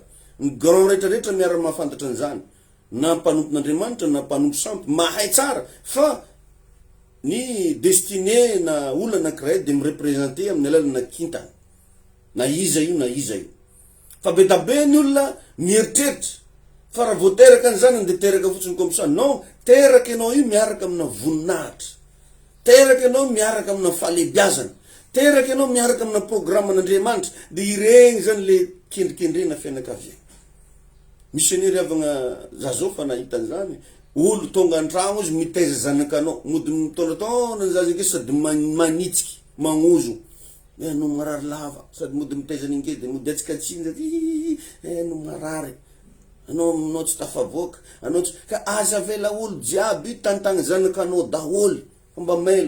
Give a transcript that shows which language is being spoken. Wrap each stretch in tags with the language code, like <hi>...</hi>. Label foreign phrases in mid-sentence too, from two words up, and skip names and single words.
<mg>Ny grand rehetrarehetra miara mahafantatra an'izany, na mpanompon'Andriamanitra na mpanompo sampy mahay tsara fa ny destiné na olona anankiray de mirepresente amin'ny alalana kintany, na iza io fa be da be ny olona mieritreritra fa raha voateraka an'izany de teraka fotsiny</mg> <fr>comme ça.</fr> <mg>Non, teraka ianao io miaraka amina voninahitra, teraka ianao miaraka amina fahalebiazana, teraka ianao miaraka amina programman'Andriamanitra, de ireny zany le kendrikendrena fianakaviana. Missionnaire avagna zazao fa nahita an'izany, olo tonga antragno izy mitaiza zanakanao, mody mitondratonda ny zaza sady manitsika, magnozo, no marary lava, sady mody mitaiza n'ingedy, mody atsikatsinjaka, no marary, anao tsy tafavoaka, anao tsy ka aza vela olo jiaby tantagny zanakanao daholy, mba mailo.</mg>